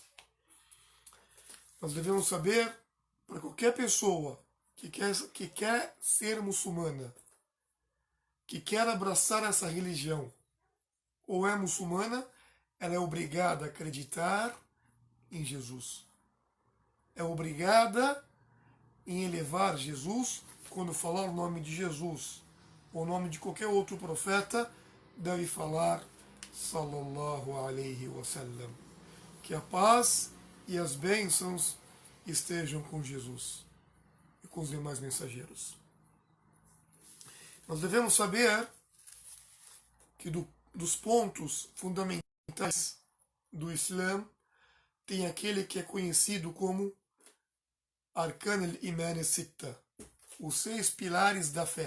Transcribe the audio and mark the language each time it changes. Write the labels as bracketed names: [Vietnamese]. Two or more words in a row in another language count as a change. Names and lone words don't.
[Portuguese] Nós devemos saber, para qualquer pessoa que quer ser muçulmana, que quer abraçar essa religião, ou é muçulmana, ela é obrigada a acreditar em Jesus. É obrigada em elevar Jesus. Quando falar o nome de Jesus ou o nome de qualquer outro profeta, deve falar [Arabic] صلى الله عليه وسلم. [Portuguese] Que a paz e as bênçãos estejam com Jesus e com os demais mensageiros. Nós devemos saber que dos pontos fundamentais do Islã tem aquele que é conhecido como [Arabic] أركان الإيمان ستة, [Portuguese] os 6 pilares da fé.